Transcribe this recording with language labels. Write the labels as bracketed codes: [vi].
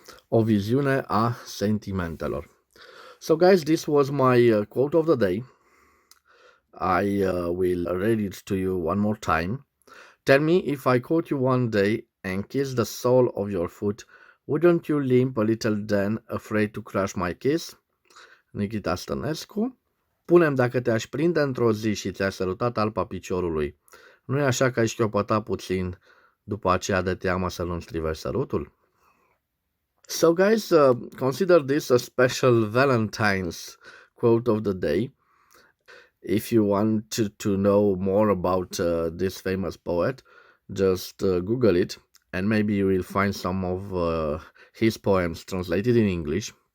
[ro] O viziune a sentimentelor. [en] So guys, this was my quote of the day. I will read it to you one more time. Tell me, if I caught you one day and kissed the sole of your foot, wouldn't you limp a little then, afraid to crush my kiss? [ro] Nichita Stănescu. Punem, dacă te-aș prinde într-o zi și ți-aș săruta talpa piciorului, nu-i așa că ai șchiopăta puțin după aceea de teamă să nu-mi strivești sărutul? [en] So guys, consider this a special Valentine's quote of the day. If you want to know more about this famous poet, just Google it, and maybe you will find some of his poems translated in English.